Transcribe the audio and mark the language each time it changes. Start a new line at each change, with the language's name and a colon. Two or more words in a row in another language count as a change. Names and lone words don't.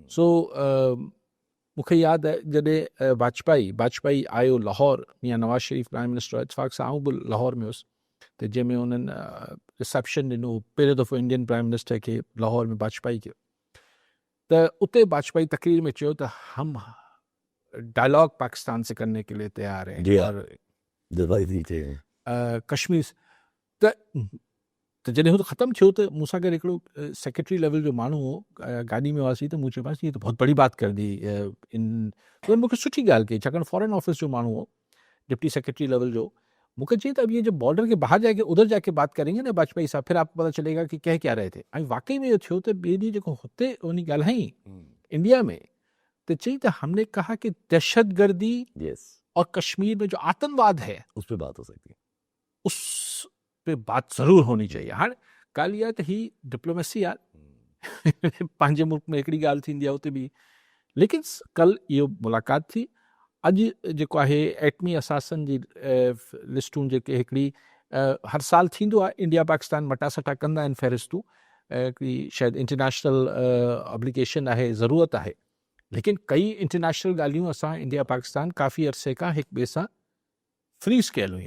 Sindhi: सो मूंखे यादि आहे जॾहिं वाजपेयी आयो लाहौर, या नवाज़ शरीफ़
English: prime minister,
Sindhi: इतफ़ाक़ सां आऊं बि लाहौर में हुउसि, त जंहिंमें उन्हनि रिसेप्शन ॾिनो पहिरियों दफ़ो
English: Indian prime minister
Sindhi: खे लाहौर में वाजपेयी खे, त उते वाजपेयी तकरीर में चयो त
Urdu: ہم ڈائیلاگ پاکستان سے کرنے کے لیے تیار ہیں,
Sindhi: और कश्मीर त जॾहिं हू ख़तमु थियो त मूंसां गॾु हिकिड़ो
English: secretary level
Sindhi: जो माण्हू हो, गाॾी में हुआसीं, त मूं चयोमांसि
Urdu: یہ تو بہت بڑی بات کر دی ان,
Sindhi: तो मूंखे सुठी ॻाल्हि कई, छाकाणि
English: foreign office
Sindhi: जो माण्हू हो,
English: deputy secretary level
Sindhi: जो। मूंखे चई त
Urdu: اب یہ جب بارڈر کے باہر جا کے ادھر جا کے بات کریں گے نا واجپائی صاحب، پھر آپ کو پتا چلے گا کہ کہہ کیا رہے تھے.
Sindhi: ऐं वाकई में इहो थियो त ॿिए ॾींहुं जेको हुते उन ॻाल्हाई इंडिया में, त चई त
Urdu: ہم نے کہا کہ دہشت گردی اور کشمیر میں جو آتنک واد ہے اس پر بات ہو سکتی ہے, اس پے بات ضرور ہونی چاہیے.
Sindhi: हाँ ॻाल्हि इहा त ही डिप्लोमेसी आहे, पंहिंजे मुल्क में हिकिड़ी ॻाल्हि थींदी आहे उते बि, लेकिन कल्ह इहो मुलाक़ात थी। अॼु जेको आहे एटमी असासन जी लिस्टूं जेके हिकिड़ी हर साल थींदो आहे, इंडिया पाकिस्तान मटासटा कंदा आहिनि फ़हिरिस्तूं, हिकिड़ी शायदि
English: international obligation
Sindhi: आहे, ज़रूरत आहे, लेकिन कई इंटरनेशनल ॻाल्हियूं असां इंडिया पाकिस्तान काफ़ी अरसे खां हिक ॿिए सां फ्रीज़ कयल हुई।